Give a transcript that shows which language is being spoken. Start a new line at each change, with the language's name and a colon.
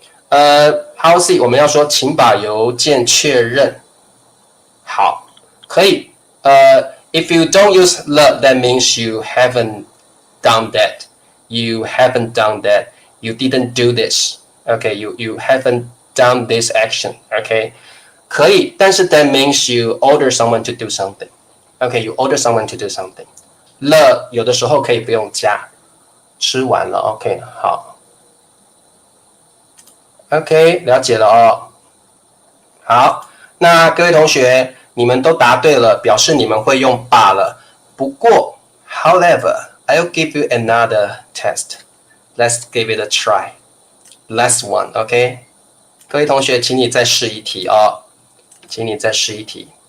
Chinese: Howard C 我们要说请把邮件确认好，可以。
English: If you don't use 了 that means you haven't done that. You haven't done that. You didn't do this. Okay, you haven't done this action. Okay, 可以，但是 that means you order someone to do something. Okay, you order someone to do something.
Chinese: 了有的时候可以不用加，吃完了 OK 好 OK 了解了哦。好，那各位同学你们都答对了，表示你们会用把了。
English: 不过 however I'll give you another test. Let's give it a try. Last one, OK?
Chinese: 各位同学请你再试一题哦，请你再试一题。